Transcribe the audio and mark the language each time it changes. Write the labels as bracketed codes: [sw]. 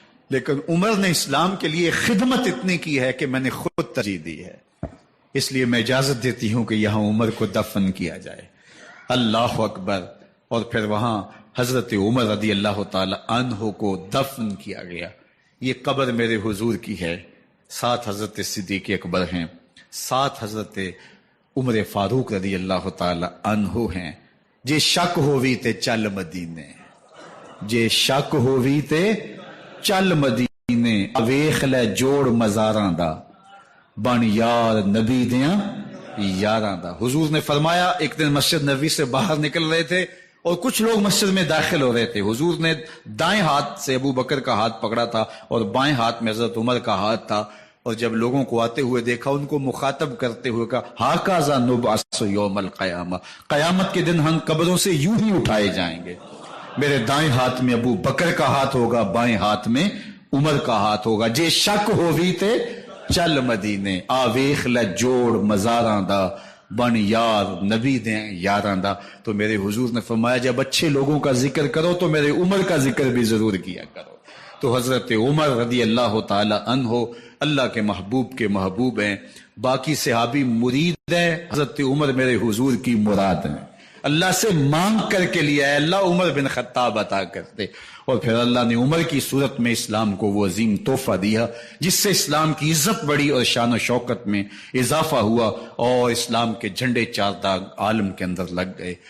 [ur] لیکن عمر نے اسلام کے لیے خدمت اتنی کی ہے کہ میں نے خود ترجیح دی ہے، اس لیے میں اجازت دیتی ہوں کہ یہاں عمر کو دفن کیا جائے۔ اللہ اکبر! اور پھر وہاں حضرت عمر رضی اللہ تعالی عنہ کو دفن کیا گیا۔ یہ قبر میرے حضور کی ہے، ساتھ حضرت صدیق اکبر ہیں، ساتھ حضرت عمر فاروق رضی اللہ تعالی عنہ ہیں. [pa] جے شک ہووی تے چل مدینے، جے شک ہووی تے چل مدینے، ویخ لے جوڑ مزاراں دا، بن یار نبی دیاں یاراں دا. [ur] حضور نے فرمایا، ایک دن مسجد نبوی سے باہر نکل رہے تھے اور کچھ لوگ مسجد میں داخل ہو رہے تھے. حضور نے دائیں ہاتھ سے ابو بکر کا ہاتھ پکڑا تھا اور بائیں ہاتھ میں حضرت عمر کا ہاتھ تھا، اور جب لوگوں کو آتے ہوئے دیکھا ان کو مخاطب کرتے ہوئے کہا، [ar] ہاکذا نبعث یوم القیامہ، [ur] قیامت کے دن ہم قبروں سے یوں ہی اٹھائے جائیں گے. میرے دائیں ہاتھ میں ابو بکر کا ہاتھ ہوگا، بائیں ہاتھ میں عمر کا ہاتھ ہوگا. [pa] جے شک ہووی تے چل مدینے، آ ویخ لے جوڑ مزاراں دا، بن یار نبی دیں یاراں دا. [ur] تو میرے حضور نے فرمایا، جب اچھے لوگوں کا ذکر کرو تو میرے عمر کا ذکر بھی ضرور کیا کرو. تو حضرت عمر رضی اللہ تعالی عنہ اللہ کے محبوب کے محبوب ہیں. باقی صحابی مرید ہیں، حضرت عمر میرے حضور کی مراد ہیں. اللہ سے مانگ کر کے لیا ہے، اللہ عمر بن خطاب عطا کرتے، اور پھر اللہ نے عمر کی صورت میں اسلام کو وہ عظیم تحفہ دیا جس سے اسلام کی عزت بڑھی اور شان و شوکت میں اضافہ ہوا، اور اسلام کے جھنڈے چار داغ عالم کے اندر لگ گئے.